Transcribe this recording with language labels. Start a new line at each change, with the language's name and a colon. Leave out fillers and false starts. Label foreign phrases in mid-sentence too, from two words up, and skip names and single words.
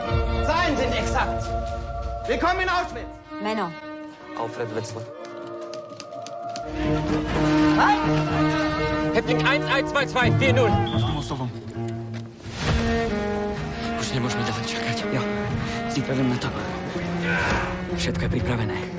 German: Zahlen sind exakt. Willkommen in Auschwitz. Männer. Alfred Wetzler. Halt! Häftling 112240.
Slovak: Už nemôžeme ďalej čakať. Jo, zítra idem na to. Všetko je pripravené.